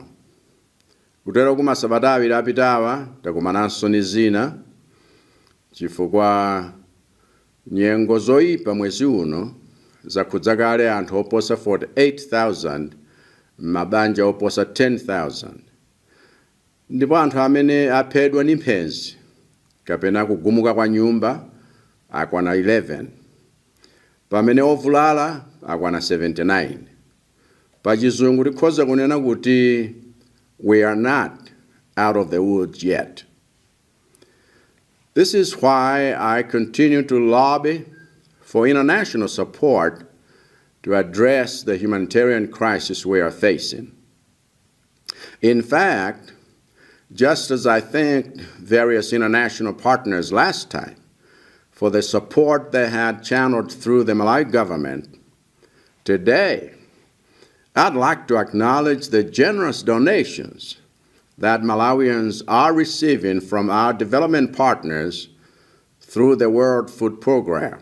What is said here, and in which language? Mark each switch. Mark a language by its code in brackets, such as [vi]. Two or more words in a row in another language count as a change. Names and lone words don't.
[ny] Kutero ku masabata awiri apitawa takumananso ndi zina chifukwa nyengo zoyipa mwezi uno zakhudza kale anthu oposa 48,000 mabanja oposa 10,000, ndipo anthu amene aphedwa ndi mphenzi kapena kugumuka kwa nyumba akwana 11, pamene ovulala akwana 79. Pachizungu tikhoza kunena kuti [en] we are not out of the woods yet. This is why I continue to lobby for international support to address the humanitarian crisis we are facing. In fact, just as I thanked various international partners last time for the support they had channeled through the Malawi government, today I'd like to acknowledge the generous donations that Malawians are receiving from our development partners through the World Food Program.